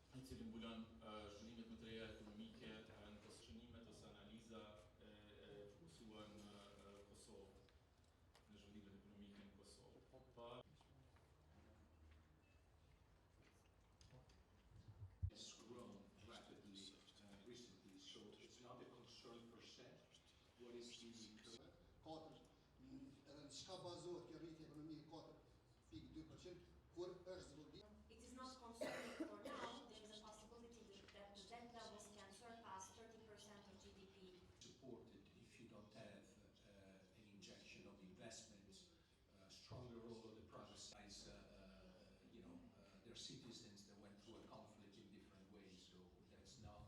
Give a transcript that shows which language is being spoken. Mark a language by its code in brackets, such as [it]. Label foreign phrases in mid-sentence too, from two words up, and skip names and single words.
[sq] cili mbulon zhvillimet më të reja ekonomike në shënimet ose analiza fokusuan në Kosovë, në zhvillimet ekonomike në Kosovë. [en] It's grown rapidly recently, so it's not a concern per se. What is the [sq] Çka bazohet kjo rritje ekonomike 4.2%, kur është zhvillim? [en] It is not concerning for now. There is a possibility that the debt levels can surpass 30% of GDP. Supported if you don't have an injection of investments, stronger role of the private side, their citizens that went through a conflict in different ways, so that's not...